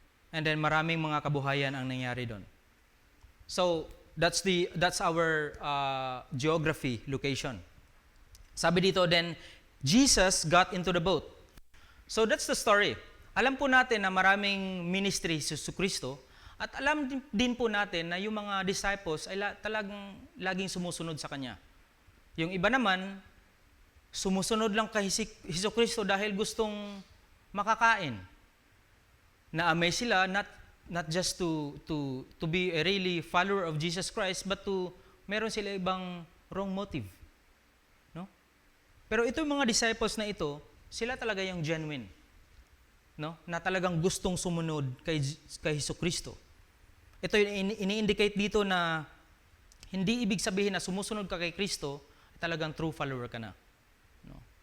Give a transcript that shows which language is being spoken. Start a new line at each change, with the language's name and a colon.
Filipino: And then maraming mga kabuhayan ang nangyari doon.
English: So, that's our geography location.
Filipino: Sabi dito
English: then, Jesus got into the boat. So that's the story.
Filipino: Alam po natin na maraming ministry si Kristo at alam din po natin na yung mga disciples ay talagang laging sumusunod sa Kanya. Yung iba naman, sumusunod lang kay Kristo dahil gustong makakain.
English: Na-amaze sila not just to be a really follower of Jesus Christ, but
Filipino: meron sila ibang
English: wrong motive.
Filipino: Pero ito yung mga disciples na ito, sila talaga yung genuine, no? Na talagang gustong sumunod kay Jesucristo. Ito yung ini-indicate dito na hindi ibig sabihin na sumusunod ka kay Kristo, talagang true follower ka na. No?